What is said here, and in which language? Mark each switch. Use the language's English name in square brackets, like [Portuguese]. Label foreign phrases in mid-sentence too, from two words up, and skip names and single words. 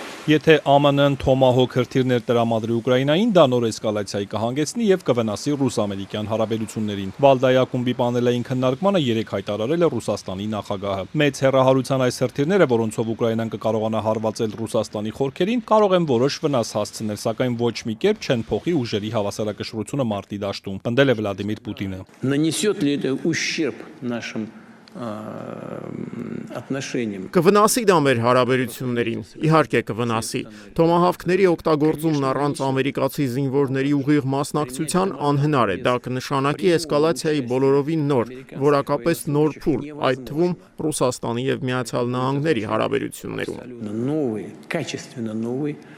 [Armenian] Եթե ԱՄՆ-ն Թոմահոք հրթիռներ տրամադրի Ուկրաինային, դա նոր էսկալացիայի կհանգեցնի եւ կվնասի ռուս-ամերիկյան հարաբերություններին։ Վալդայի ակումբի պանելային քննարկմանը երեք հայտարարել է Ռուսաստանի նախագահը։ Մեծ հեռահարության այս հրթիռները, որոնցով Ուկրաինան կկարողանա հարվածել Ռուսաստանի խորքերին, կարող են որոշ վնաս հասցնել, սակայն ոչ մի կերպ չեն փոխի ուժերի հավասարակշռությունը մարտի դաշտում, պնդել է Վլադիմիր Պուտինը։ [Russian] Нанесет ли это ущерб нашим [Armenian] Կվնասի դա մեր հարաբերություններին, իհարկե կվնասի։ Թոմահավքների օգտագործումն առանց ամերիկացի զինվորների ուղիղ մասնակցության անհնար է, դա կնշանակի էսկալացիայի բոլորովին նոր, որակապես նոր փուլ, այդ թվում Ռուսաստանի եւ Միացյալ Նահանգների հարաբերություններում։